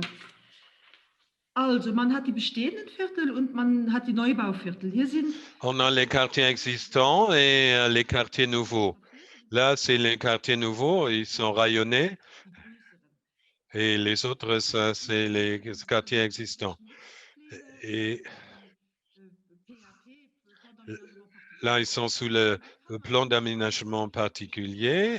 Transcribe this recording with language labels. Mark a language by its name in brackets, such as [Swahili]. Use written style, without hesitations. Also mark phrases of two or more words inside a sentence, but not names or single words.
[German] Also, man hat die bestehenden Viertel und man hat die Neubauviertel. Hier sind [French] On a les quartiers existants et les quartiers nouveaux. Là, c'est les quartiers nouveaux, ils sont rayonnés. Et les autres, ça, c'est les quartiers existants. Et là, ils sont sous le plan d'aménagement particulier.